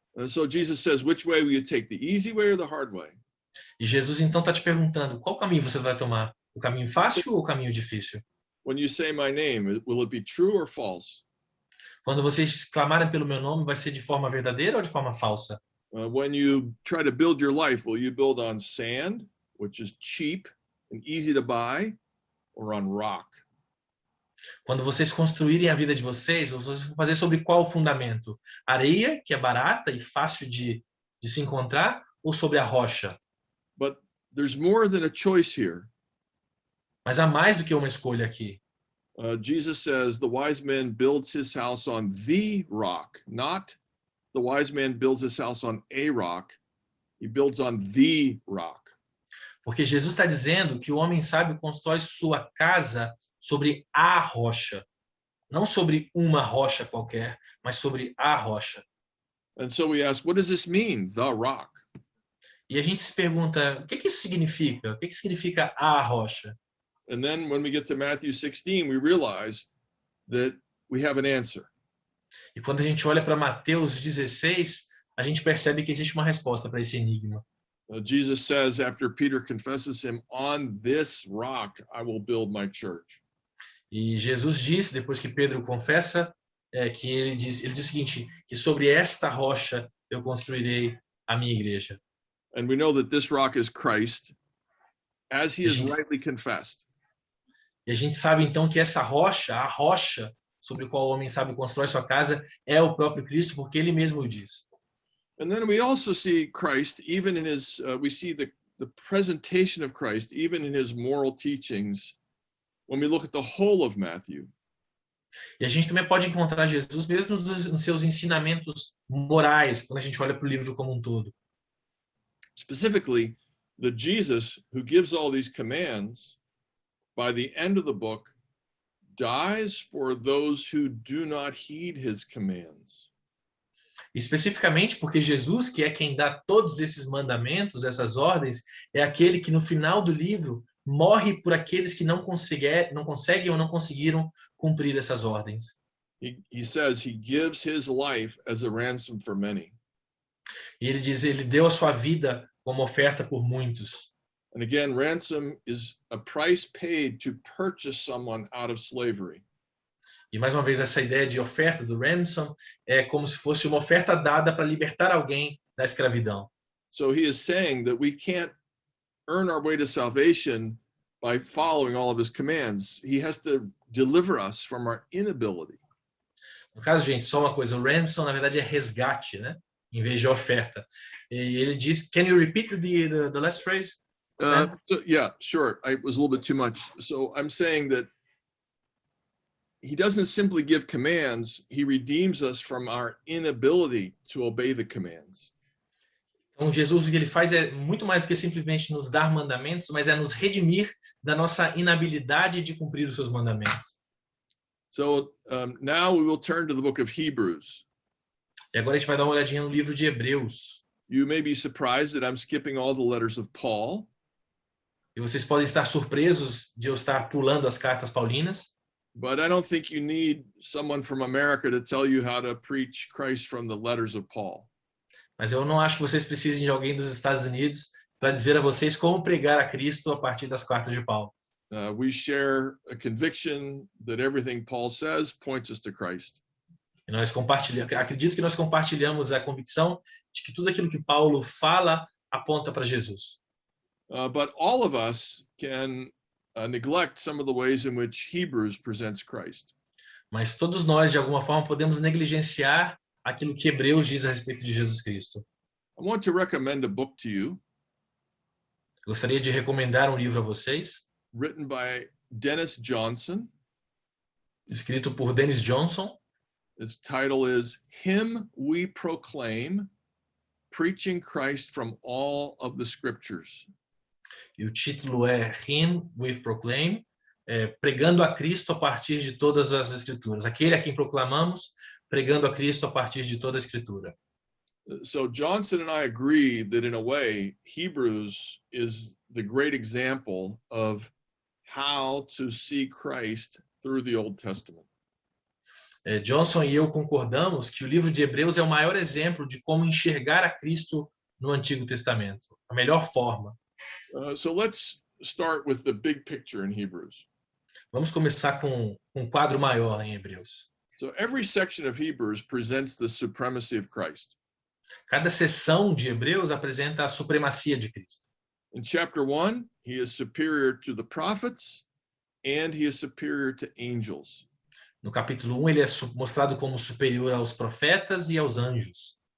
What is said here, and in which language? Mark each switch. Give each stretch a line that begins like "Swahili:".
English: And so Jesus says, which way will you take, the easy way or the hard way?
Portuguese: E Jesus então está te perguntando, qual caminho você vai tomar? O caminho fácil ou o caminho difícil?
English: When you say my name, will it be true or false?
Portuguese: Quando vocês clamarem pelo meu nome, vai ser de forma verdadeira ou de forma falsa?
English: When you try to build your life, will you build on sand, which is cheap and easy to buy, or on rock?
Portuguese: Quando vocês construírem a vida de vocês vão fazer sobre qual fundamento? Areia, que é barata e fácil de se encontrar, ou sobre a rocha?
English: But there's more than a choice here.
Portuguese: Mas há mais do que uma escolha aqui.
English: Jesus says the wise man builds his house on the rock, not the wise man builds his house on a rock. He builds on the rock.
Portuguese: Porque Jesus está dizendo que o homem sábio constrói sua casa sobre a rocha. Não sobre uma rocha qualquer, mas sobre a rocha.
English: And so we ask, what does this mean, the rock?
Portuguese: E a gente se pergunta, o que isso significa? O que significa a rocha?
English: And then when we get to Matthew 16, we realize that we have an answer.
Portuguese: E quando a gente olha para Mateus 16, a gente percebe que existe uma resposta para esse enigma.
English: Jesus says, after Peter confesses him, on this rock I will build my church.
Portuguese: E Jesus diz, depois que Pedro confessa, que ele diz o seguinte, que sobre esta rocha eu construirei a minha igreja.
English: And we know that this rock is Christ, as he is rightly confessed.
Portuguese: E a gente sabe então que essa rocha, a rocha sobre a qual o homem sábio constrói sua casa, é o próprio Cristo, porque ele mesmo o diz.
English: And then we also see Christ, even in his, we see the presentation of Christ, even in his moral teachings, when we look at the whole of Matthew.
Portuguese: E a gente também pode encontrar Jesus mesmo nos seus ensinamentos morais, quando a gente olha para o livro como um todo.
English: Specifically, the Jesus who gives all these commands, by the end of the book, dies for those who do not heed his commands.
Portuguese: Especificamente porque Jesus, que é quem dá todos esses mandamentos, essas ordens, é aquele que no final do livro morre por aqueles que não conseguem ou não conseguiram cumprir essas ordens.
English: He says he gives his life as a ransom for many.
Portuguese: E ele diz, ele deu a sua vida como oferta por muitos.
English: And again, ransom is a price paid to purchase someone out of slavery.
Portuguese: E mais uma vez essa ideia de oferta do ransom é como se fosse uma oferta dada para libertar alguém da escravidão.
English: So he is saying that we can't earn our way to salvation by following all of his commands. He has to deliver us from our inability.
Portuguese: No caso, gente, só uma coisa, o ransom na verdade é resgate, né? Em vez de oferta. E ele diz,
English: can you repeat the last phrase? Yeah, sure. It was a little bit too much. So I'm saying that he doesn't simply give commands, he redeems us from our inability to obey the commands.
Portuguese: Então Jesus o que ele faz é muito mais do que simplesmente nos dar mandamentos, mas é nos redimir da nossa inabilidade de cumprir os seus mandamentos.
English: So now we will turn to the book of Hebrews.
Portuguese: E agora a gente vai dar uma olhadinha no livro de Hebreus.
English: You may be surprised that I'm skipping all the letters of Paul.
Portuguese: E vocês podem estar surpresos de eu estar pulando as cartas paulinas.
English: But I don't think you need someone from America to tell you how to preach Christ from the letters of Paul.
Portuguese: Mas eu não acho que vocês precisem de alguém dos Estados Unidos para dizer a vocês como pregar a Cristo a partir das cartas de Paulo.
English: We share a conviction that everything Paul says points us to Christ.
Portuguese: E nós acredito que nós compartilhamos a convicção de que tudo aquilo que Paulo fala aponta para Jesus.
English: But all of us can neglect some of the ways in which Hebrews presents Christ.
Portuguese: Mas todos nós, de alguma forma, podemos negligenciar aquilo que Hebreus diz a respeito de Jesus Cristo.
English: I want to recommend a book to you.
Portuguese: Gostaria de recomendar um livro a vocês.
English: Written by Dennis Johnson.
Portuguese: Escrito por Dennis Johnson.
English: Its title is Him We Proclaim, Preaching Christ from All of the Scriptures.
Portuguese: E o título é Him We Proclaim, pregando a Cristo a partir de todas as Escrituras. Aquele a quem proclamamos, pregando a Cristo a partir de toda a Escritura.
English: So Johnson and I agree that in a way, Hebrews is the great example of how to see Christ through the Old Testament.
Portuguese: Johnson e eu concordamos que o livro de Hebreus é o maior exemplo de como enxergar a Cristo no Antigo Testamento, a melhor forma.
English: So let's start with the big picture in Hebrews.
Portuguese: Vamos começar com um quadro maior em Hebreus.
English: So every section of Hebrews presents the supremacy of Christ.
Portuguese: Cada seção de Hebreus apresenta a supremacia de Cristo.
English: In chapter 1, he is superior to the prophets and he is superior to angels.
Portuguese: No capítulo 1, ele é mostrado como superior aos profetas e aos anjos.